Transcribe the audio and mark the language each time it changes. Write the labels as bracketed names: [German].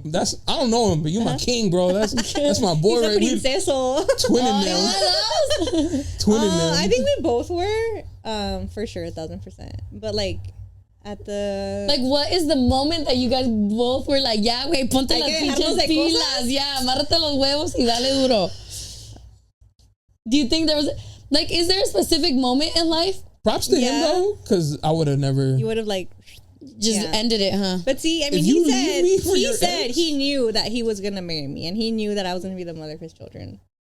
[English] That's, I don't know him, but you're my king, bro. That's my boy right here. Twinning them. Twinning them. I think we both were, for sure, 1,000%. But like, at the... Like, what is the moment that you guys both were like, yeah, [Spanish] güey, ponte las pinches pilas. Yeah, amárrate los huevos y dale duro. [English] Do you think there was... Like, is there a specific moment in life? Props to him, though, because I would have never... You would have, like... Just ended it, huh? But see, I mean, he said he knew that he was going to marry me, and he knew that I was going to be the mother of his children.